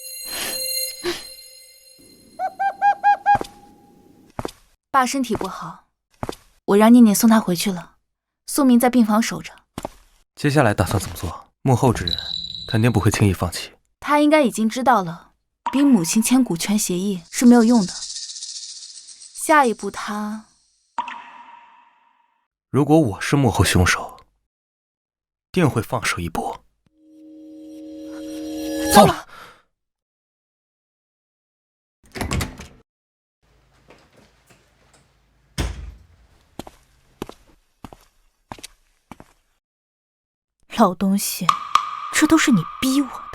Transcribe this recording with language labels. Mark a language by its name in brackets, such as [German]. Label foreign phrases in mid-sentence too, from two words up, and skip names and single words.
[Chinese] 爸身體不好，我讓念念送他回去了，蘇明在病房守着。接下來打算怎麼做？幕後之人肯定不會輕易放棄。他應該已經知道了，逼母親簽股權協議是沒有用的。下一步他…… 如果我是幕後兇手，定會放手一搏。糟了！老東西，這都是你逼我的。